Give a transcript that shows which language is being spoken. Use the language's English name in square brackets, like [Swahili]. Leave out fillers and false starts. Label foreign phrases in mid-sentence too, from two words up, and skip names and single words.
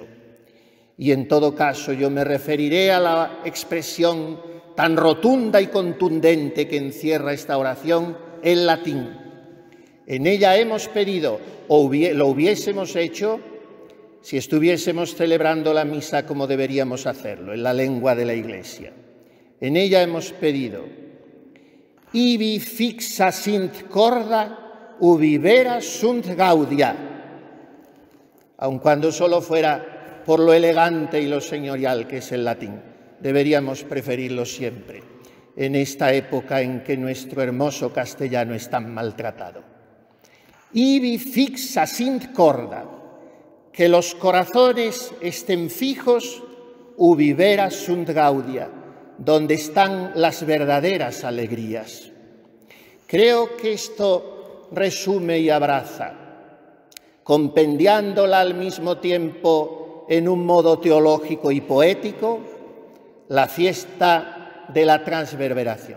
[Spanish] Y en todo caso yo me referiré a la expresión tan rotunda y contundente que encierra esta oración en latín. En ella hemos pedido, o lo hubiésemos hecho si estuviésemos celebrando la misa como deberíamos hacerlo, en la lengua de la Iglesia. En ella hemos pedido: [Latin] ibi fixa sint corda, ubi vera sunt gaudia. [Spanish] Aun cuando solo fuera por lo elegante y lo señorial que es el latín, deberíamos preferirlo siempre, en esta época en que nuestro hermoso castellano es tan maltratado. [Latin] Ibi fixa sint corda, [Spanish] que los corazones estén fijos, [Latin] ubi vera sunt gaudia, [Spanish] donde están las verdaderas alegrías. Creo que esto resume y abraza, compendiándola al mismo tiempo en un modo teológico y poético, la fiesta de la transverberación.